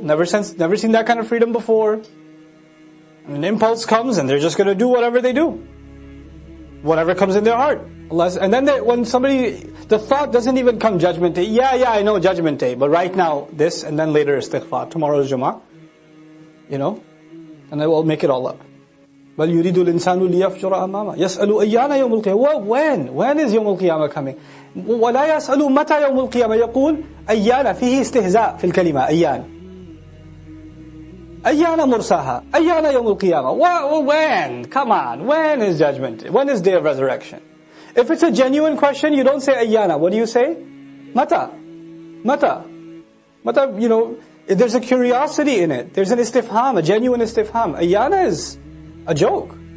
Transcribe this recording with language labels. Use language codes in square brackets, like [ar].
[en] Never seen that kind of freedom before. And an impulse comes and they're just going to do whatever they do. Whatever comes in their heart. And then when the thought doesn't even come Judgment Day. Yeah, I know Judgment Day, but right now this, and then later istighfar. Tomorrow is Jummah. And I will make it all up. [ar] بل يريد الإنسان ليفجر أمامه يسأل أيان يوم القيامة. [en] When is [ar] يوم القيامة [en] coming? [ar] ولا يسأل متى يوم القيامة يقول أيان فيه استهزاء في الكلمة أيان مرساها أيان يوم القيامة. [en] When? Come on. When is judgment? When is day of resurrection? If it's a genuine question, you don't say أيانا. What do you say? متى. There's a curiosity in it. There's an istifham, a genuine istifham. Ayyana is a joke.